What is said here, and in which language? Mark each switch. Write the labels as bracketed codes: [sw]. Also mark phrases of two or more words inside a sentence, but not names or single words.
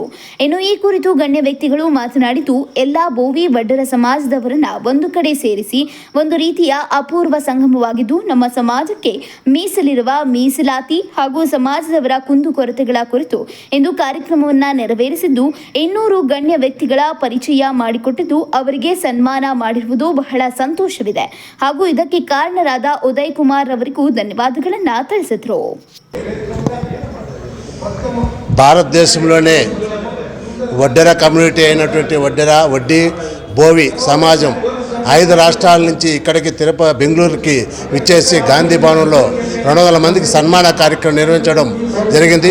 [kn] ಇನ್ನು ಈ ಕುರಿತು ಗಣ್ಯ ವ್ಯಕ್ತಿಗಳು ಮಾತನಾಡಿದ್ದು, ಎಲ್ಲಾ ಬೋವಿ ವಡ್ಡೇರ ಸಮಾಜದವರನ್ನ ಒಂದು ಕಡೆ ಸೇರಿಸಿ ಒಂದು ರೀತಿಯ ಅಪೂರ್ವ ಸಂಗಮವಾಗಿದ್ದು, ನಮ್ಮ ಸಮಾಜಕ್ಕೆ ಮೀಸಲಿರುವ ಮೀಸಲಾತಿ ಹಾಗೂ ಸಮಾಜದವರ ಕುಂದುಕೊರತೆಗಳ ಕುರಿತು ಇಂದು ಕಾರ್ಯಕ್ರಮವನ್ನು ನೆರವೇರಿಸಿದ್ದು 200 ಗಣ್ಯ ವ್ಯಕ್ತಿಗಳ ಪರಿಚಯ ಮಾಡಿಕೊಟ್ಟಿದ್ದು ಅವರಿಗೆ ಸನ್ಮಾನ ಮಾಡಿರುವುದು ಬಹಳ ಸಂತೋಷವಿದೆ ಹಾಗೂ ಇದಕ್ಕೆ ಕಾರಣರಾದ ಉದಯ್ ಕುಮಾರ್ ಅವರಿಗೂ ಧನ್ಯವಾದಗಳನ್ನು ತಿಳಿಸಿದರು. [te] భారతదేశంలోనే వడ్డెర కమ్యూనిటీ అయినటువంటి వడ్డీ బోవి సమాజం 5 రాష్ట్రాల నుంచి ఇక్కడికి బెంగళూరుకి విచ్చేసి గాంధీ భవనంలో 200 మందికి సన్మాన కార్యక్రమం నిర్వహించడం జరిగింది.